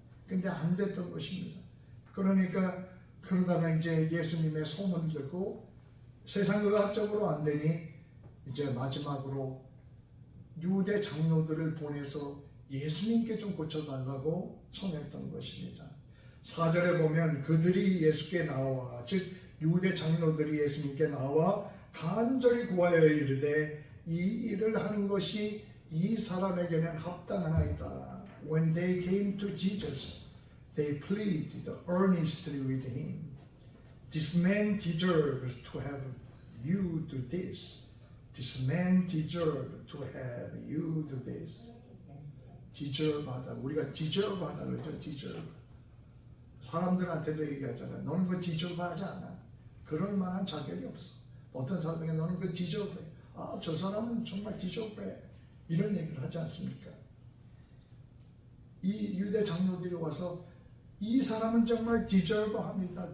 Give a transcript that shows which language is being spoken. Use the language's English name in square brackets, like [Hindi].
[Korean] 근데 안 됐던 것입니다. 그러다가 이제 예수님의 소문을 듣고 세상 의학적으로 안 되니 이제 마지막으로 유대 장로들을 보내서 예수님께 좀 고쳐달라고 청했던 것입니다. 4절에 보면 그들이 예수께 나와, 즉 유대 장로들이 예수님께 나와 간절히 구하여 이르되 이 일을 하는 것이 이 사람에게는 합당하나이다. [English] When they came to Jesus, they pleaded earnestly with him. This man deserves to have you do this. This man deserves to have you do this. [Korean] deserve하다. 우리가 deserve하다 그러죠. deserve. 사람들한테도 얘기하잖아요. 너는 그거 deserve하지 않아. 그럴 만한 자격이 없어. 어떤 사람에게 너는 그거 deserve해. 아, 저 사람은 정말 deserve해. 이런 얘기를 하지 않습니까? 이 유대 장로들이 와서 이 사람은 정말 deserve합니다.